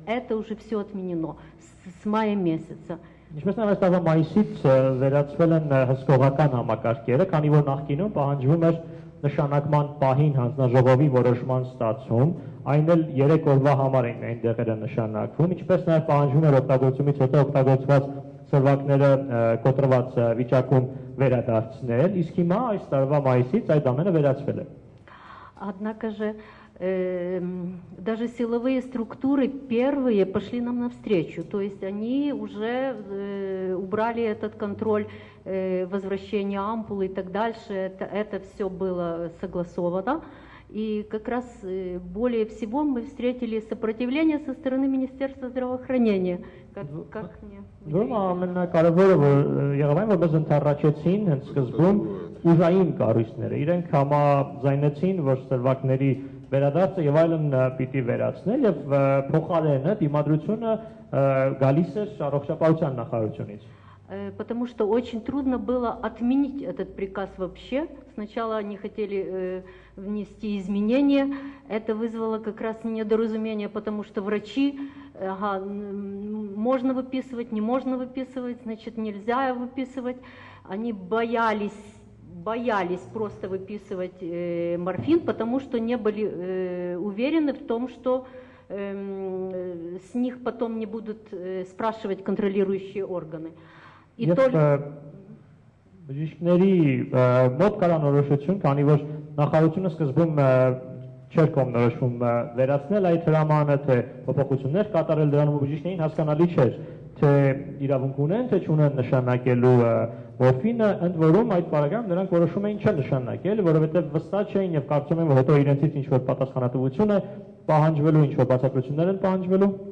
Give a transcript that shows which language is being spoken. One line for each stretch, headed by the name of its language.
Russian: Это уже все отменено с мая месяца.
Armenian: Ինչպես նաև այս տարվա մայիսից վերացվել են հսկողական համակարգերը, քանի որ նախկինում պահանջվում էր նշանակման պահին հանձնաժողովի որոշման ստացում, այն էլ 3 օրվա համար էին այն դեղերը նշանակվում, ինչպես նաև պահանջվում էր օգտագործումից հետո օգտագործված սրվակները կոտրված վիճակում վերադարձնել, իսկ հիմա այս տարվա մայիսից այդ ամենը վերացվել է։
Russian: Однако же даже силовые структуры первые пошли нам навстречу, то есть они уже убрали этот контроль возвращения ампулы и так дальше, это все было согласовано. И как раз более всего мы встретили сопротивление со стороны Министерства здравоохранения. Как мне?
Armenian: Ամենակարևորը որ եղավ այն, որպես ընդառաջեցին հենց սկզբում ուժային կառույցները, իրենք համաձայնեցին, որ սրվակների վերադարձը եւ այլն պիտի վերացնել եւ փոխարենը դիմադրությունը գալիս է առողջապահության նախարարությունից։
Russian: Потому что очень трудно было отменить этот приказ вообще. Сначала они хотели внести изменения. Это вызвало как раз недоразумение, потому что врачи, можно выписывать, не можно выписывать, значит, нельзя выписывать. Они боялись просто выписывать морфин, потому что не были уверены в том, что с них потом не будут спрашивать контролирующие органы.
Armenian: Եվ բժիշկների մոտ կառանորոշություն, քանի որ նախարարությունը սկզբում չէր կողմնորոշվում վերացնել այդ հրամանը, թե փոփոխություններ կատարել դրանում, բժիշկներին հասկանալի չէր, թե իրավունք ունեն, թե չունեն նշանակելու մորֆինը, ընդ որում այդ պարագայում նրանք որոշում էին չնշանակել, որովհետև վստահ չէին եւ կարծում են, որ հետո իրենցից ինչ-որ պատասխանատվություն է պահանջվելու, ինչ-որ բացատրություններ են պահանջվելու։